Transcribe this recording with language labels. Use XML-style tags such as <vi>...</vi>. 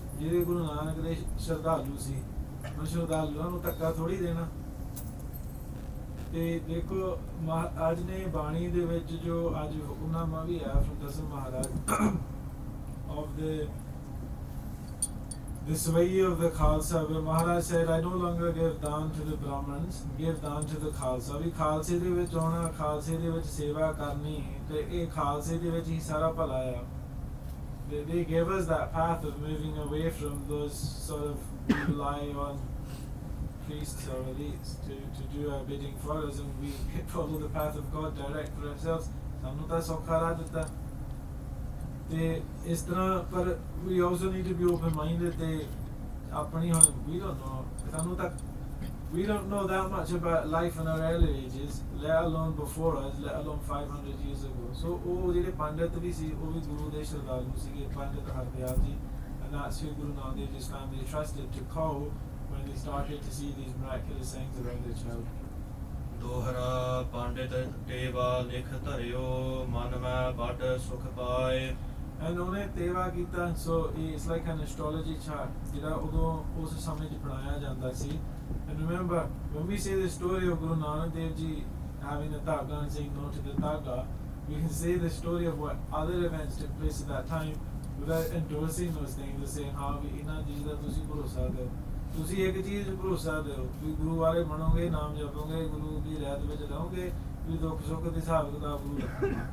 <pa>ਜਿਹੜੇ ਗੁਰੂ ਨਾਨਕ ਦੇ ਸ਼ਰਧਾਲੂ ਸੀ, ਉਹ ਸ਼ਰਧਾਲੂਆਂ ਨੂੰ ਧੱਕਾ ਥੋੜੀ ਦੇਣਾ। ਤੇ ਦੇਖੋ ਅੱਜ ਨੇ ਬਾਣੀ ਦੇ ਵਿੱਚ ਜੋ ਅੱਜ ਹੁਕਮਨਾਮਾ ਵੀ ਆਇਆ</pa> <en>from Dasam Maharaj of the sway of the Khalsa, where Maharaj said, I no longer give daਨ to the Brahmins, give daਨ to the Khalsa.</en> <pa>ਵੀ ਖਾਲਸੇ ਦੇ ਵਿੱਚ ਆਉਣਾ, ਖਾਲਸੇ ਦੇ ਵਿੱਚ ਸੇਵਾ ਕਰਨੀ, ਤੇ ਇਹ ਖਾਲਸੇ ਦੇ ਵਿੱਚ ਹੀ ਸਾਰਾ ਭਲਾ ਆ।</pa> <en>They gave us that path of moving away from those sort of we rely on priests or elites to do our bidding for us, and we follow the path of God direct for ourselves.</en> <pa>ਸਾਨੂੰ ਤਾਂ ਸੌਖਾ ਰਾਹ ਦਿੱਤਾ ਤੇ ਇਸ ਤਰ੍ਹਾਂ, ਪਰ</pa> <en>we also need to be open minded</en> <pa>ਤੇ ਆਪਣੀ ਹੁਣ</pa> <en>we don't know,</en> <pa>ਸਾਨੂੰ ਤਾਂ</pa> <en>we don't know that much about life in our early ages, let alone before us, let alone 500 years ago. So</en> <pa>ਉਹ ਜਿਹੜੇ ਪੰਡਿਤ ਵੀ ਸੀ, ਉਹ ਵੀ ਗੁਰੂ ਦੇ ਸ਼ਰਧਾਲੂ ਸੀਗੇ, ਪੰਡਿਤ ਹਰਦਿਆਲ ਜੀ,</pa> <en>and that's who Guru Nanak Dev Ji's family trusted to call when they started to see these miraculous things around their child.</en> <pa>ਦੋਹਰਾ ਪੰਡਿਤ ਟੇਵਾ ਲਿਖ ਧਰਿਓ ਮਨ ਮੈਂ ਵੱਡ ਸੁਖ ਪਾਏ And ਉਹਨੇ ਤੇਵਾ ਕੀਤਾ,</pa> <en>so it's like an astrology chart</en> <pa>ਜਿਹੜਾ ਉਦੋਂ ਉਸ ਸਮੇਂ 'ਚ ਬਣਾਇਆ ਜਾਂਦਾ ਸੀ.</pa> <en>And remember, when we say the story of Guru Nanak Dev Ji having the Dhaga and saying no to the Dhaga, we can say the story of what other events took place at that time without endorsing those things and saying,</en> <pa>हाँ भी इन्हां चीज़ ਦਾ ਤੁਸੀਂ ਭਰੋਸਾ ਦਿਓ, ਤੁਸੀਂ ਇੱਕ ਚੀਜ਼ ਭਰੋਸਾ ਦਿਓ ਵੀ ਗੁਰੂ ਵਾਲੇ ਬਣੋਗੇ, ਨਾਮ ਜਪੋਗੇ, ਗੁਰੂ ਦੀ ਰਹਿਤ ਵਿੱਚ ਰਹੋਗੇ, ਵੀ ਦੁੱਖ ਸੁੱਖ ਦੇ ਹਿਸਾਬ ਕਿਤਾਬ ਗੁਰੂ ਰੱਖੋਗੇ.</pa>